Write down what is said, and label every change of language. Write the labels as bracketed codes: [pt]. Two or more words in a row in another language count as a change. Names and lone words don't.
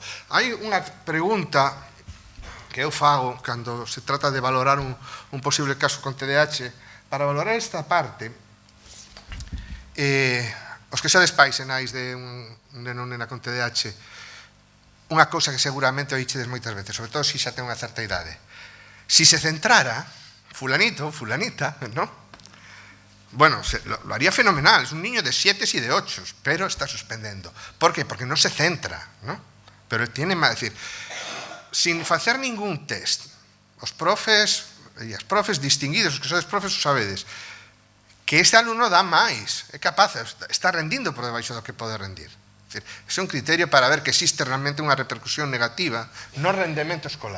[gl] Hai unha pregunta que eu fago cando se trata de valorar un posible caso con TDAH. Para valorar esta parte, os que sodes pais e nais de un neno ou nena con TDAH, unha cousa que seguramente oíchedes moitas veces, sobre todo se xa ten unha certa idade. [es] Si se centrara, fulanito, fulanita, ¿no? Bueno, lo haría fenomenal, es un niño de 7 y de 8, pero está suspendendo. ¿Por qué? Porque no se centra, ¿no? Pero tiene más, decir, [gl] sin facer ningún test, os profes e as profes distinguidos, os que sodes profes, os sabedes, que este alumno dá máis, é capaz, está rendindo por debaixo do que pode rendir. É un criterio para ver que existe realmente unha repercusión negativa no rendemento escolar.